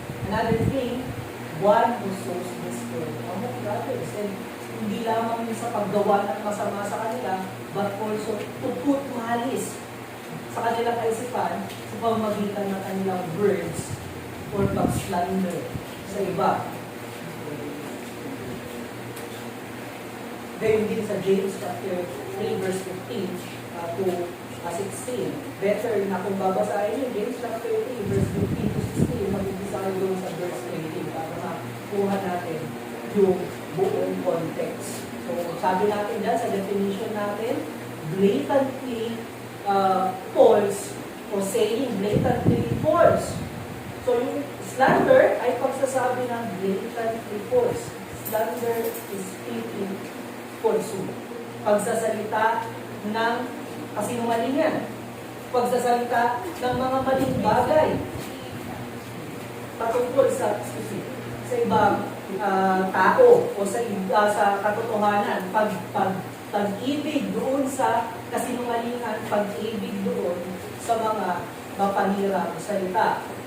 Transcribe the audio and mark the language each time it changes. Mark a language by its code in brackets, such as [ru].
[en] Another thing, one who sows discord among brothers. [tl] And hindi lamang yung sa paggawa ng masama sa kanila, [en] but also to put malice [tl] sa kanilang kaisipan sa pamamagitan ng kanilang words or pag-slander sa iba. Gayon din sa James chapter 3 verse 15 to 16. Better na kung babasahin yung James chapter 3 verse 15 to 16, mag-ibisa kayo doon sa verse 18 para makuha natin yung buong context. So, sabi natin dyan sa definition natin, blatantly false o saying blatantly false. So, yung slander ay pagsasabi ng blatantly false. [en] Slander is speaking falsehood. [tl] Pagsasalita ng kasinungalingan. Pagsasalita ng mga maling bagay. Patungkol sa ibang tao o sa katotohanan. pag-ibig doon sa kasinungalingan, pag-ibig doon sa mga mapanirang salita.